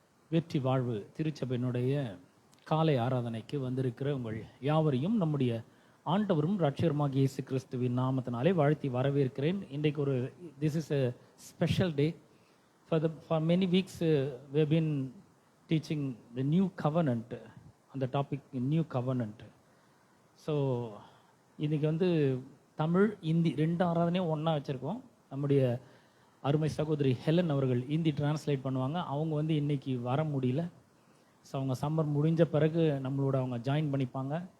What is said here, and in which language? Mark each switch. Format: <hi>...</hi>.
<ta>வெற்றி வாழ்வு திருச்சபையினுடைய காலை ஆராதனைக்கு வந்திருக்கிற உங்கள் யாவரையும் நம்முடைய ஆண்டவரும் ரட்சகருமாகிய இயேசு கிறிஸ்துவின் நாமத்தினாலே வாழ்த்தி வரவேற்கிறேன். இன்றைக்கு ஒரு</ta> <en>This is a special day. For many weeks we have been teaching the new covenant on the topic new covenant.</en> <ta>So இன்றைக்கி தமிழ் இந்தி ரெண்டு ஆராதனையும் ஒன்றா வச்சுருக்கோம். நம்முடைய அருமை சகோதரி ஹெலன் அவர்கள் இந்தி டிரான்ஸ்லேட் பண்ணுவாங்க. அவங்க இன்னைக்கு வர முடியல. ஸோ அவங்க சம்மர் முடிஞ்ச பிறகு நம்மளோட அவங்க ஜாயின் பண்ணிப்பாங்க.</ta>